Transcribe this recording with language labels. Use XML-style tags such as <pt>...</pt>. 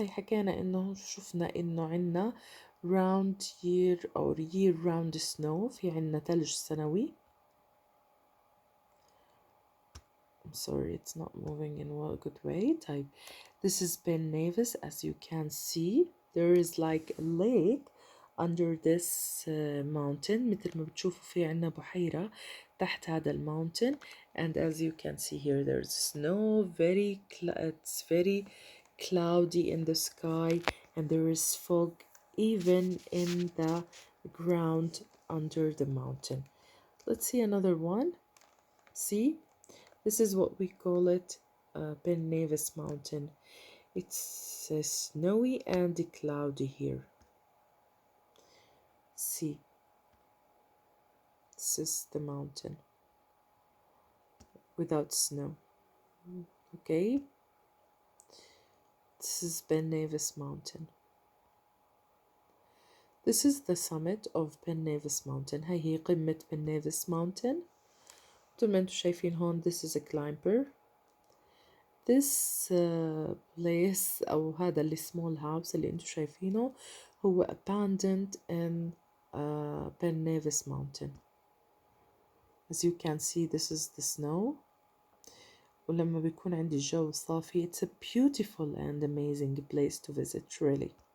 <ar>هي حكينا انه شفنا انه عنا</ar> <en>round year or year round snow،</en> <ar>في عنا ثلج سنوي.</ar> <en>I'm sorry it's not moving in a good way. Type this is Ben Nevis. As you can see there is like a lake under this mountain.</en> <ar>مثل ما بتشوفوا في عنا بحيرة تحت هذا الماونتن.</ar> <en>And as you can see here there's snow, it's very cloudy in the sky and there is fog even in the ground under the mountain. Let's see another one. See, this is what we call it Ben Nevis mountain. It's snowy and cloudy here. See, this is the mountain without snow. Okay, this is Ben Nevis mountain. This is the summit of Ben Nevis mountain.</en> <ar>هي قمة</ar> <en>Ben Nevis mountain.</en> <ar>مثل ما انتم شايفين هون</ar> <en>this is a climber. This place</en> <ar>أو هذا اللي</ar> <en>small house</en> <ar>اللي انتم شايفينه هو</ar> <en>abandoned in Ben Nevis mountain. As you can see this is the snow.</en> <ar>ولما بيكون عندي الجو صافي</ar> <en>it's a beautiful and amazing place to visit really.</en>